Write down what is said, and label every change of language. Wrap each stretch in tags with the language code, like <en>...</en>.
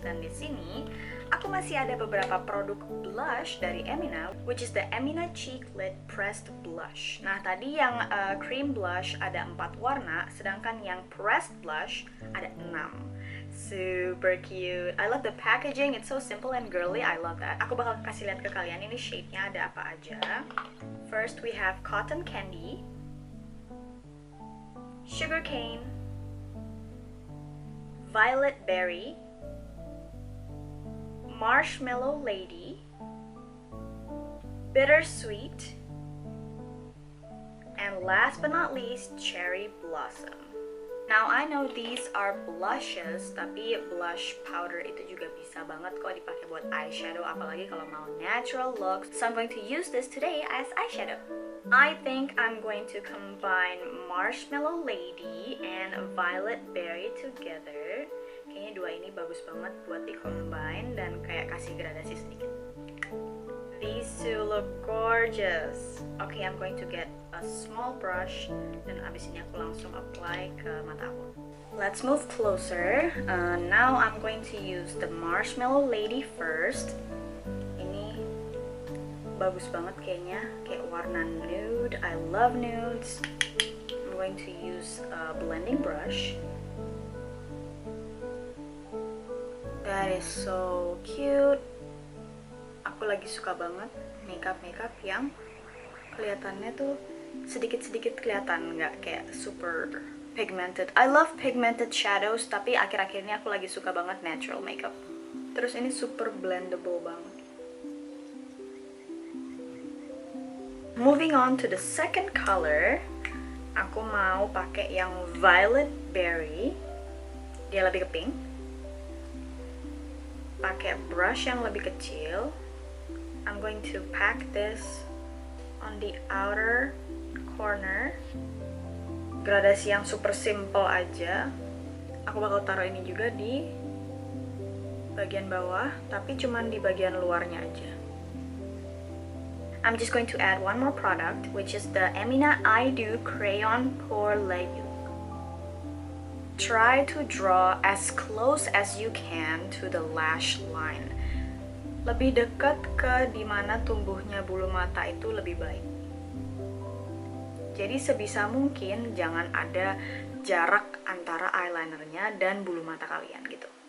<id>Dan di sini aku masih ada beberapa produk blush dari Emina,</id> <en>which is the Emina Cheeklit Pressed Blush.</en> <id>Nah tadi yang cream blush ada 4 warna, sedangkan yang pressed blush ada 6.</id> <en>Super cute. I love the packaging. It's so simple and girly. I love that.</en> <id>Aku bakal kasih lihat ke kalian ini shade-nya ada apa aja.</id> <en>First we have cotton candy, sugar cane, violet berry, marshmallow lady, bittersweet, and last but not least, cherry blossom. Now I know these are blushes,</en> <id>tapi blush powder itu juga bisa banget kok dipakai buat eyeshadow, apalagi kalau mau natural look.</id> <en>So I'm going to use this today as eyeshadow. I think I'm going to combine Marshmallow Lady and Violet Berry together.</en> <id>Kayaknya dua ini bagus banget buat di-combine dan kayak kasih gradasi sedikit.</id> <en>These two look gorgeous. Okay, I'm going to get a small brush</en> <id>dan abis ini aku langsung apply ke mata aku.</id> <en>Let's move closer. Now I'm going to use the Marshmallow Lady first.</en> <id>Ini bagus banget kayaknya, kayak warna nude.</id> <en>I love nudes. going to use a blending brush. That is so cute.</en> <id>Aku lagi suka banget makeup yang kelihatannya tuh sedikit-sedikit kelihatan, nggak kayak super pigmented.</id> <en>I love pigmented shadows,</en> <id>tapi akhir-akhir ini aku lagi suka banget natural makeup. Terus ini super blendable banget.</id> <en>Moving on to the second color,</en> <id>aku mau pakai yang violet berry. Dia lebih ke pink. Pakai brush yang lebih kecil.</id> <en>I'm going to pack this on the outer corner.</en> <id>Gradasi yang super simple aja. Aku bakal taruh ini juga di bagian bawah, tapi cuman di bagian luarnya aja.</id> <en>I'm just going to add one more product, which is the Emina I Do Crayon Pour Layout. Try to draw as close as you can to the lash line.</en> <id>Lebih dekat ke dimana tumbuhnya bulu mata itu lebih baik. Jadi sebisa mungkin jangan ada jarak antara eyelinernya dan bulu mata kalian gitu.</id>